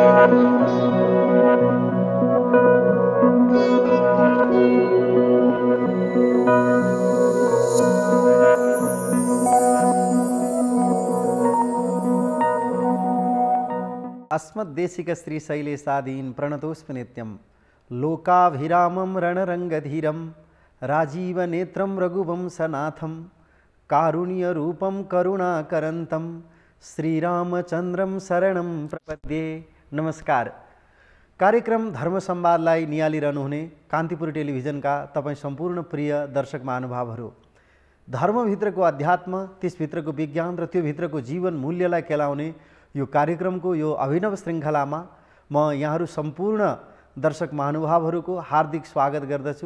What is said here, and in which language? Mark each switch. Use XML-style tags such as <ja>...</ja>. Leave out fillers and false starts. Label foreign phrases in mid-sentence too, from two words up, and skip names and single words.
<sa>अस्मद्देशिक श्रीशैलेशादीन् प्रणतोऽस्मि नित्यं लोकाभिरामं रणरङ्गधीरं राजीवनेत्रं रघुवंशनाथं कारुण्यरूपं करुणाकरन्तं श्रीरामचन्द्रं शरणं प्रपद्ये।</sa> <ne>नमस्कार। कार्यक्रम धर्म संवादलाई निहालिरहनुहुने कान्तिपुर टेलिभिजनका तपाईं सम्पूर्ण प्रिय दर्शक महानुभावहरू, धर्मभित्रको अध्यात्म, त्यसभित्रको विज्ञान र त्यो भित्रको जीवन मूल्यलाई केलाउने यो कार्यक्रमको यो अभिनव श्रृङ्खलामा म यहाँहरू सम्पूर्ण दर्शक महानुभावहरूको हार्दिक स्वागत गर्दछु।</ne>